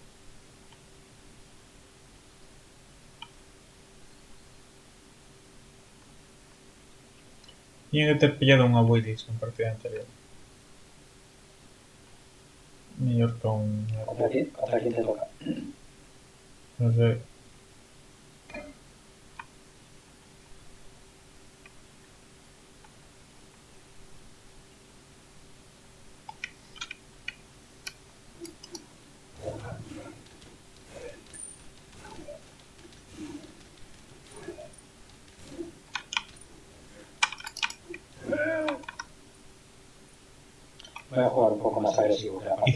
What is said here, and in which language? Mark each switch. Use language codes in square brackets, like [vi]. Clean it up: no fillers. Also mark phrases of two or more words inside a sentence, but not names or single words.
[gl] Tiña que ter pillado unha Willis en partida anterior. Mellor que un... [es] ¿Contra quién te toca? [gl] Non sei. [es] Voy a jugar un poco más agresivo que la partida.